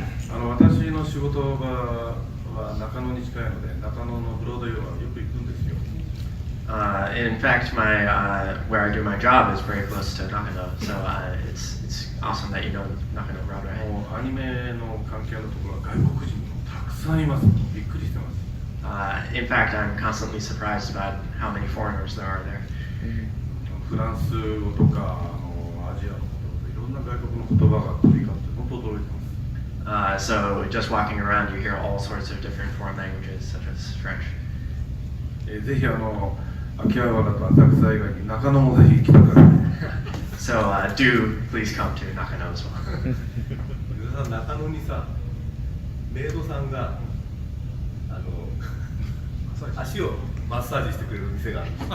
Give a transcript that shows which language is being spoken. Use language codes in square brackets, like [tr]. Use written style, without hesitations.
[ja] 私の仕事場は中野に近いので、中野のブロードウェイはよく行くんですよ。 [en] In fact, my where I do my job is very close to Nakano, so it's awesome that you know Nakano Broadway. [ja] もうアニメの関係のところは外国人もたくさんいます。びっくりしてます。 [en] In fact, I'm constantly surprised about how many foreigners there are there. [ja] フランス語とかアジアのこといろんな外国の言葉が飛び交って本当驚いてます。 [en] So just walking around, you hear all sorts of different foreign languages, such as French. [ja] ぜひ秋葉原と浅草以外に中野もぜひ来てください。 [en] So do please come to Nakano as well. [ja] 皆さん中野にさメイドさんが足をマッサージしてくれる店がある